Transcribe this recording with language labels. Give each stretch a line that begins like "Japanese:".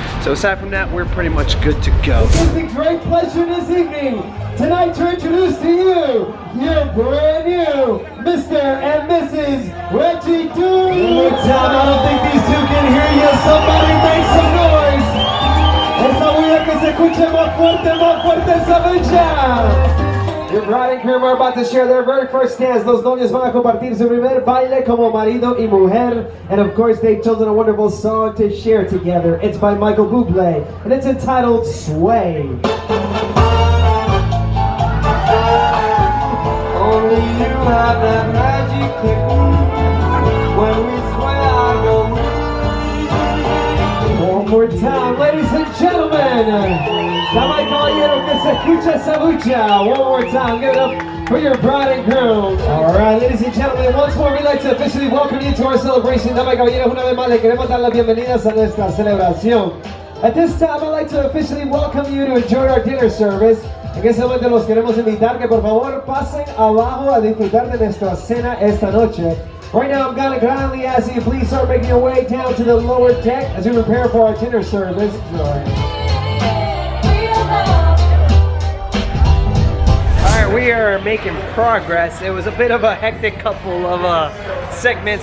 English: So aside from that, we're pretty much good to go. It's a great pleasure this evening tonight to introduce to you your brand new Mr. and Mrs. Reggie Doom. One more time, I don't think these two can hear you. Somebody make some noise.
Spanish: Esa bulla que se escuche más fuerte esa bulla.
English: Your bride and groom are about to share their very first dance.
Spanish: Los novios van a compartir su primer baile como marido y mujer.
English: And of course, they've chosen a wonderful song to share together. It's by Michael Bublé, and it's entitled Sway. Only you have that magic technique. When we sway, I go weak. One more time, ladies and gentlemen.
Spanish: Dama y caballero, que se escucha esa bulla.
English: One more time, give it up for your bride and groom. All right, ladies and gentlemen, once more, we'd like to officially welcome you to our celebration.
Spanish: Dama y caballeros, una vez más, le queremos dar las bienvenidas a nuestra celebración.
English: At this time, I'd like to officially welcome you to enjoy our dinner service.
Spanish: En ese momento los queremos invitar que por favor pasen abajo a disfrutar de nuestra cena esta noche.
English: Right now, I'm gonna kindly ask you please start making your way down to the lower deck as we prepare for our dinner service. Alright, we are making progress. It was a bit of a hectic couple of segments.